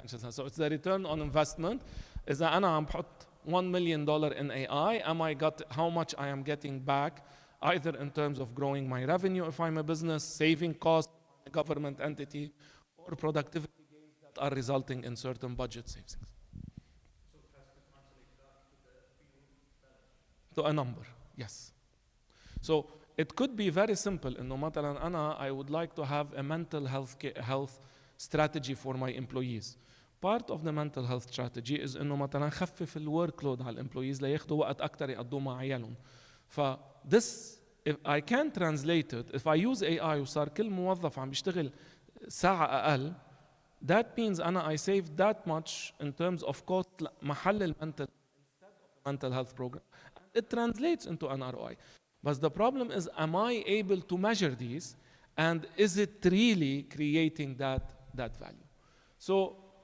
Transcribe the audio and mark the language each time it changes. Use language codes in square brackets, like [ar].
[en] So it's the return on investment. [ar] إذا أنا عم بحط [en] $1 million in AI, how much I am getting back, either in terms of growing my revenue if I'm a business, saving costs, a government entity, or productivity gains that are resulting in certain budget savings. So it has to translate that to a number, yes. So it could be very simple. [ar] إنه مثلا [en] I would like to have a mental health strategy for my employees. Part of the mental health strategy is [ar] إنه مثلا خفف الworkload على employees لياخدوا وقت أكتر يقضوا مع عيالهم. [en] this, if I can translate it, if I use AI [ar] وصار كل موظف عم بيشتغل ساعة أقل, [en] that means I saved that much in terms of cost [ar] محل [en] mental health program. It translates into an ROI. But the problem is, am I able to measure these, and is it really creating that value? So